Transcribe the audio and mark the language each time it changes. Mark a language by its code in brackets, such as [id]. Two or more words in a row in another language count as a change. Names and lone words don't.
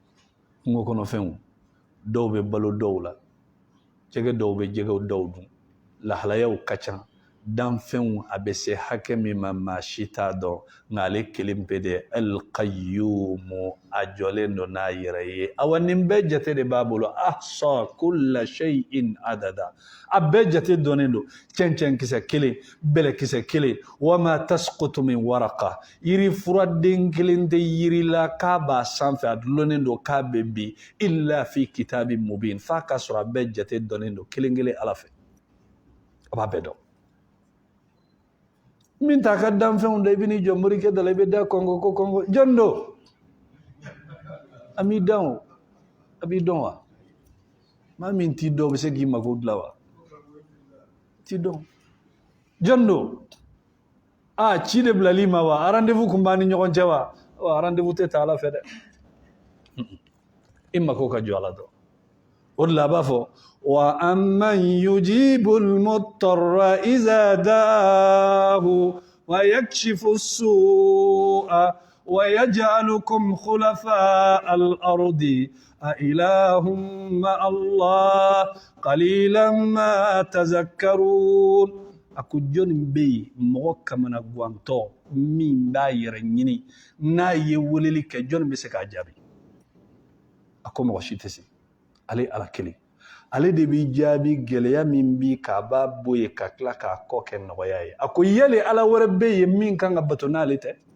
[bm] kungo kɔnɔfɛnw dɔw bɛ balo dɔw la jɛgɛ dɔw bɛ jɛgɛw dɔw dun lahalayaw ka ca danfɛnw a bɛ se hakɛ min ma maa si t'a dɔn nka ale kelen pe de alqayyumu a jɔlen don n'a yɛrɛ ye awa nin bɛɛ jate de b'a bolo [ar] أحصى كل شيء عددا [bm] a bɛɛ jate dɔnnen don cɛncɛn kisɛ kelen bɛlɛ kisɛ kelen [ar] وما تسقط من ورقة [bm] yiri furaden kelen tɛ yiri la k'a b'a sanfɛ a dulonnen don k'a bɛ bin [ar] إلا في كتاب مبين [bm] f'a ka sɔrɔ a bɛɛ jate dɔnnen don kelen kelen ala fɛ a b'a bɛɛ dɔn min t'a ka danfɛnw da i bɛ n'i jɔ morikɛ da la i bɛ da kɔngɔ ko kɔngɔ jɔn don a m'i dan o a b'i dɔn wa maa min t'i dɔn o bɛ se k'i mago dilan wa t'i dɔn jɔn don ci de bilali ma wa rendez-vous kun b'a ni ɲɔgɔn cɛ wa rendez-vous tɛ ta ala fɛ dɛ i mago ka jɔ ala dɔn o de la a b'a fɔ [ar] وَأَمَّنْ يُجِيبُ الْمُضْطَرَّ إِذَا دَعَاهُ وَيَكْشِفُ السُّوءَ وَيَجْعَلُكُمْ خُلَفَاءَ الْأَرْضِ أَإِلَٰهٌ مَّعَ اللَّهِ قَلِيلًا مَا تَذَكَّرُونَ [bm] ako jɔnni bɛ yen mɔgɔ kamana guwantɔ min b'a yɛrɛ ɲini n'a ye weleli kɛ jɔnni bɛ se k'a jaabi a ko mɔgɔ si tɛ se ale ala kelen ale de b'i jaabi gɛlɛya min bi k'a b'a bɔ yen ka tila k'a kɔ kɛ nɔgɔya ye a ko yali ala wɛrɛ bɛ yen min kan ka bato n'ale tɛ